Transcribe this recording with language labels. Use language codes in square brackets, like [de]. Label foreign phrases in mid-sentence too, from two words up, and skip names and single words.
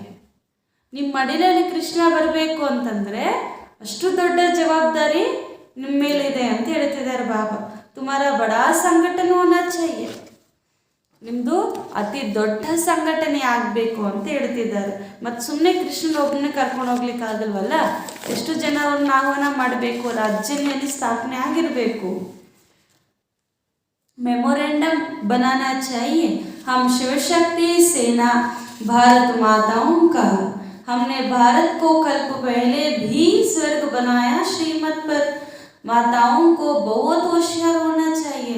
[kn] ನಿಮ್ಮ ಮಡಿಲಲ್ಲಿ ಕೃಷ್ಣ ಬರಬೇಕು ಅಂತಂದರೆ ಅಷ್ಟು ದೊಡ್ಡ ಜವಾಬ್ದಾರಿ ನಿಮ್ಮ ಮೇಲಿದೆ ಅಂತ ಹೇಳ್ತಿದ್ದಾರೆ ಬಾಬಾ. [hi] तुम्हारा बड़ा संगठन होना चाहिए, [kn] ನಿಮ್ಮದು ಅತಿ ದೊಡ್ಡ ಸಂಘಟನೆ ಆಗಬೇಕು ಅಂತ ಹೇಳ್ತಿದ್ದಾರೆ. ಮತ್ತು ಸುಮ್ಮನೆ ಕೃಷ್ಣನ ಒಬ್ಬನೇ ಕರ್ಕೊಂಡು ಹೋಗ್ಲಿಕ್ಕೆ ಆಗಲ್ವಲ್ಲ, ಎಷ್ಟು ಜನರನ್ನು ಆಹ್ವಾನ ಮಾಡಬೇಕು, ರಾಜ್ಯದಲ್ಲಿ ಸ್ಥಾಪನೆ ಆಗಿರಬೇಕು. [hi] मेमोरेंडम बनाना चाहिए। हम शिव शक्ति सेना भारत माताओं का, हमने भारत को कल्प पहले भी स्वर्ग बनाया श्रीमत पर। माताओं को बहुत होशियार होना चाहिए।